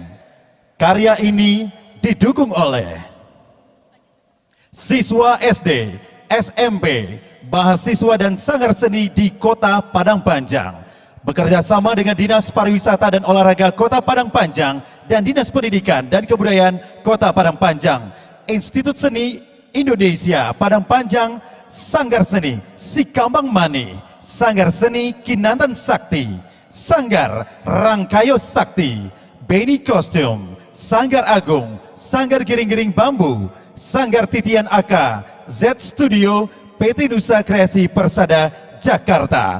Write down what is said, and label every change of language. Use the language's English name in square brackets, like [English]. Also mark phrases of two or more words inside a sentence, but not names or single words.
[Indonesian] Karya ini didukung oleh siswa SD, SMP, mahasiswa dan sanggar seni di Kota Padang Panjang, bekerja sama dengan Dinas Pariwisata dan Olahraga Kota Padang Panjang dan Dinas Pendidikan dan Kebudayaan Kota Padang Panjang, Institut Seni Indonesia Padang Panjang, Sanggar Seni Sikambang Mani, Sanggar Seni Kinantan Sakti, Sanggar Rangkayo Sakti, Beni Kostum, Sanggar Agung, Sanggar Giring-Giring Bambu, Sanggar Titian AK, Z Studio, PT Nusa Kreasi Persada, Jakarta.